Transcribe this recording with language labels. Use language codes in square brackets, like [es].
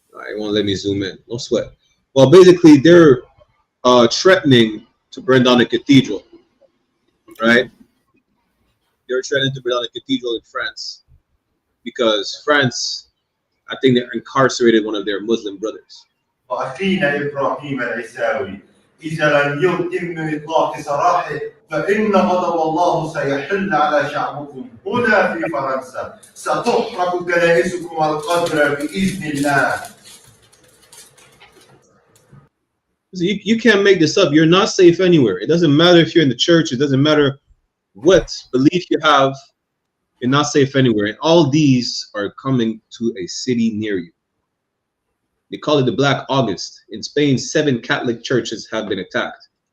[en] It won't let me zoom in. No sweat. Well, basically, they're threatening to burn down the cathedral, right? They're threatening to burn down the cathedral in France because France, I think, they incarcerated one of their Muslim brothers. [ar] وأخينا إبراهيم العيساوي إذا لم يتم إطلاق سراحه فإن غضب الله سيحل على شعبكم هنا في فرنسا ستحرق كنائسكم القذرة بإذن الله. [en] You can't make this up. You're not safe anywhere. It doesn't matter if you're in the church. It doesn't matter what belief you have. You're not safe anywhere. And all these are coming to a city near you. They call it the Black August. In Spain, 7 Catholic churches have been attacked.